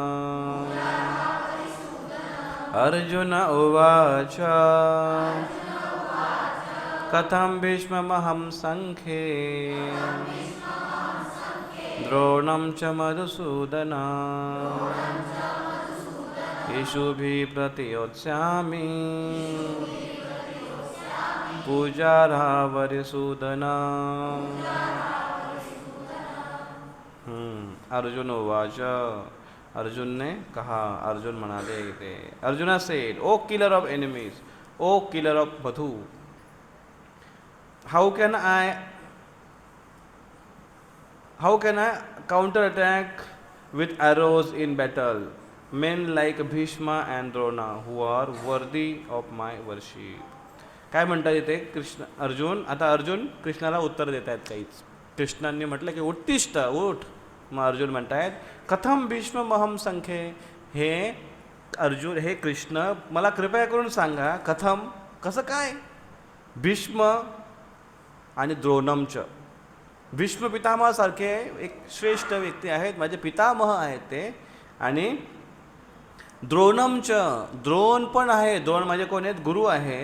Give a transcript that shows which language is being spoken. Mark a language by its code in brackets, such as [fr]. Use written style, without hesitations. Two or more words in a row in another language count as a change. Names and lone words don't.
[sa] अर्जुन उवाच कथं भीष्ममहं संखे द्रोणं च मधुसूदन येषुभिः प्रतियोत्स्यामि पूजार्हा वरिसूदन. अर्जुन उवाच. [hi] अर्जुन ने कहा, [mr] अर्जुन म्हणाले ते. [en] Arjuna said, O killer of enemies, O killer of Madhu, how can I counter attack with arrows in battle men like Bhishma and Drona who are worthy of my worship. [mr] काय म्हणतात इथे कृष्ण अर्जुन. आता अर्जुन कृष्णाला उत्तर देत आहेत काहीच. कृष्णांनी म्हटलं की उत्तिष्ठ, उठ. मग अर्जुन म्हणतायत [sa] कथम भीष्म महम संखे. [mr] हे अर्जुन, हे कृष्ण मला कृपया करून सांगा, कथम कसं काय. भीष्म आणि द्रोणमच. भीष्म पितामहासारखे एक श्रेष्ठ व्यक्ती आहेत, माझे पितामह आहेत ते. आणि द्रोणमच, द्रोण पण आहे, द्रोण माझे कोण आहेत, गुरु आहेत.